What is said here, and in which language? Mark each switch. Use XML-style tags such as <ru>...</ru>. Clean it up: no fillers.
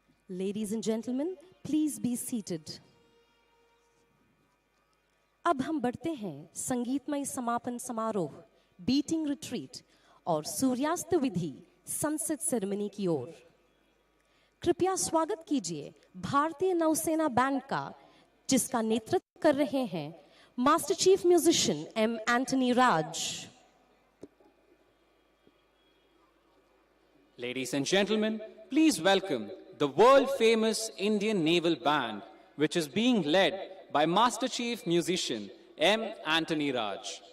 <en>Ladies and gentlemen, please be seated.</en> <hi>अब हम बढ़ते हैं संगीतमय समापन समारोह, बीटिंग रिट्रीट और सूर्यास्त विधि सनसेट सेरेमनी की ओर। कृपया स्वागत कीजिए भारतीय नौसेना बैंड का, जिसका नेतृत्व कर रहे हैं master chief musician M Antony Raj.</hi> <en>Ladies and gentlemen, please welcome the world-famous Indian Naval Band, which is being led by Master Chief Musician M. Anthony Raj.</en>